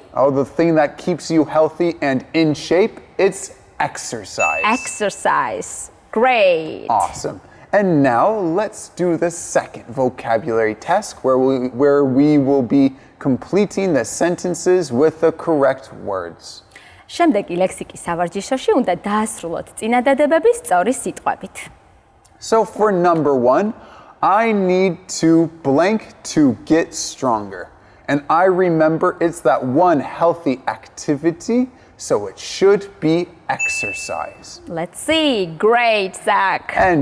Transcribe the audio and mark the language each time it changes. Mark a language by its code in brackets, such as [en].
[en] Oh, the thing that keeps you healthy and in shape, it's exercise. Exercise, great. Awesome. And now let's do the second vocabulary test where we will be completing the sentences with the correct words. [ka] შემდეგი ლექსიკის სავარჯიშოში უნდა დაასრულოთ წინადადებები სწორი სიტყვებით. [en] So for number 1, I need to blank to get stronger. And I remember it's that one healthy activity, so it should be exercise. Let's see. Great, Zach. And